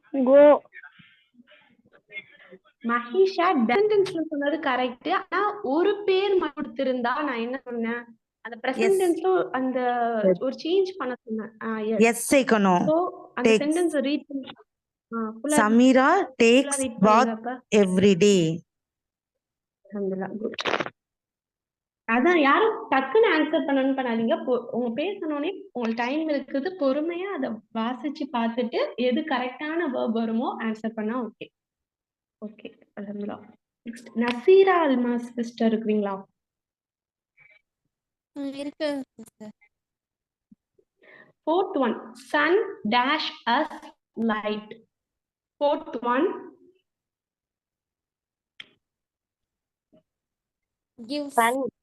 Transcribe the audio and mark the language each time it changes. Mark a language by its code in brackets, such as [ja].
[en] Go. [ta] Mahisha சென்டென்ஸ்ல சொன்னது correct. ஆனா ஒரு பேர் கொடுத்திருந்தா நான் என்ன சொன்னேன், அந்த பிரசன்ட் டென்ஸ்ல அந்த ஒரு சேஞ்ச் பண்ண சொன்னேன். எஸ் சேர்க்கணும். சோ அந்த [en] Takes. [ta] சென்டென்ஸ் ரீட் பண்ணி [en] Samira takes bath every day. [ta] அதான் யாரும் டக்குன்னு ஆன்சர் பண்ணணும்னு பண்ணாதீங்க. உங்க பேர் சொன்னோடனே உங்களுக்கு டைம் இருக்குது, பொறுமையா அதை வாசிச்சு பார்த்துட்டு எது கரெக்டான வேர்ப் வருமோ ஆன்சர் பண்ணா ஓகே. ஓகே, அல்ஹம்துலில்லாஹ். நெக்ஸ்ட் நசீரா அல்மாஸ் சிஸ்டர் இருக்கிறீங்களா? இருக்கு. [en] Fourth one, sun dash us light. Fourth one, Gives. Sun.